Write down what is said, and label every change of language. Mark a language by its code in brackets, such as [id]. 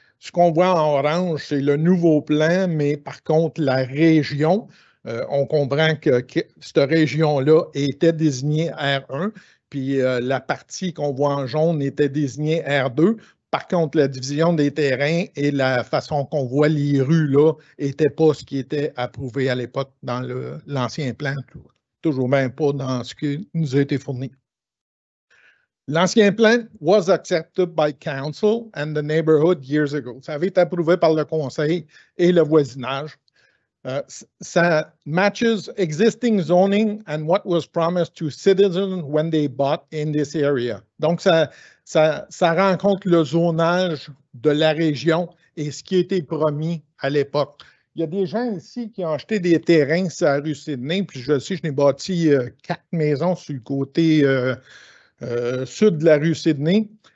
[fr] Ce qu'on voit en orange, c'est le nouveau plan, mais par contre, la région, on comprend que cette région-là était désignée R1, puis la partie qu'on voit en jaune était désignée R2. Par contre, la division des terrains et la façon qu'on voit les rues là n'était pas ce qui était approuvé à l'époque dans l'ancien plan, toujours même pas dans ce qui nous a été fourni. L'ancien plan [en] was accepted by council and the neighborhood years ago. [fr] Ça avait été approuvé par le conseil et le voisinage. [en] Ça matches existing zoning and what was promised to citizens when they bought in this area. [fr] Donc, ça rencontre le zonage de la région et ce qui a été promis à l'époque. Il y a des gens ici qui ont acheté des terrains sur la rue Sydney, puis je sais, je n'ai bâti 4 maisons sur le côté sud de la rue Sydney.